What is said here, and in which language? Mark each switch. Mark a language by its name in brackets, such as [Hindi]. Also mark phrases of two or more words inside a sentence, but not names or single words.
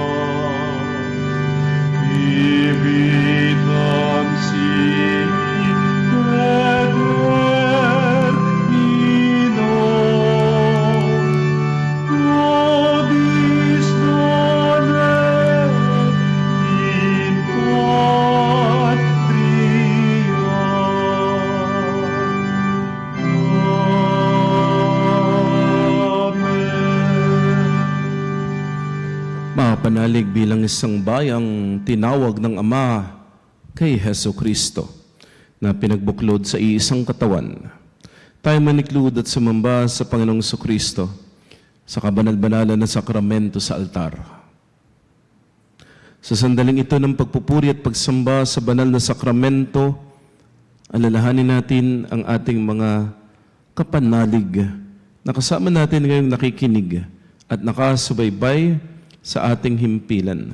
[Latin] vitam sic termino, nobis donet in patria. Amen. [Filipino] Mapanalig bilang isang bayang tinawag ng Ama kay Heso Kristo na pinagbuklod sa iisang katawan. Tayo maniklud at sumamba sa Panginoong Kristo sa kabanal-banalan na sakramento sa altar. Sa sandaling ito ng pagpupuri at pagsamba sa banal na sakramento, alalahanin natin ang ating mga kapanalig na kasama natin ngayong nakikinig at nakasubaybay sa ating himpilan.